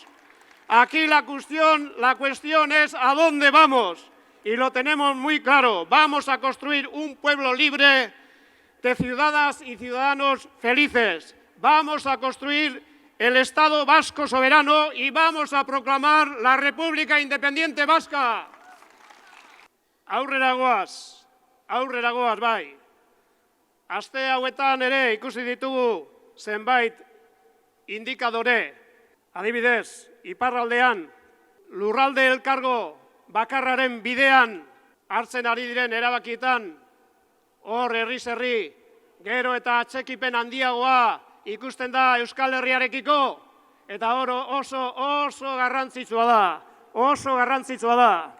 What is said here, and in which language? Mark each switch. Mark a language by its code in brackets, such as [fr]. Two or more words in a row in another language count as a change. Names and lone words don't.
[es] Aquí la cuestión es a dónde vamos, y lo tenemos muy claro. Vamos a construir un pueblo libre de ciudadanas y ciudadanos felices. Vamos a construir el Estado vasco soberano y vamos a proclamar la República Independiente Vasca. [eu] Aurrera goaz bai. Aste hauetan ere ikusi ditugu zenbait indikadore. Adibidez, iparraldean, lurralde elkargo bakarraren bidean hartzen ari diren erabakietan, hor herriz herri, gero eta atxekipen handiagoa ikusten da Euskal Herriarekiko, eta hor oso garrantzitsua da.